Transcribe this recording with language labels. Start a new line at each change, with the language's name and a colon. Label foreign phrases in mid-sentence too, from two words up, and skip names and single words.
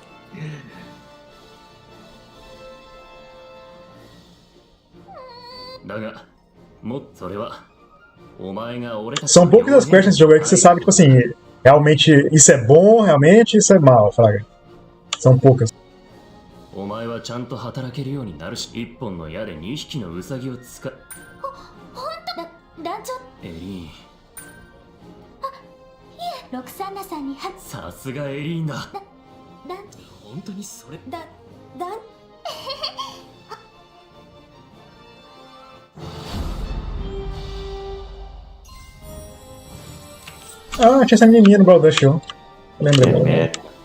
Portuguese: São poucas as quests nesse jogo aí que você sabe, tipo assim, realmente isso é bom, realmente isso é mal, fraga. São poucas.
Japanese: お前はちゃんと働けるようになるし、一本の矢で2匹のウサギを使う。ほんとだ、団長。エリーン。いえ、ロクサンナさんにさすがエリーンだ。団本当にそれ。団
Portuguese: Ah, tinha essa menininha no Baldur Show. Lembrei.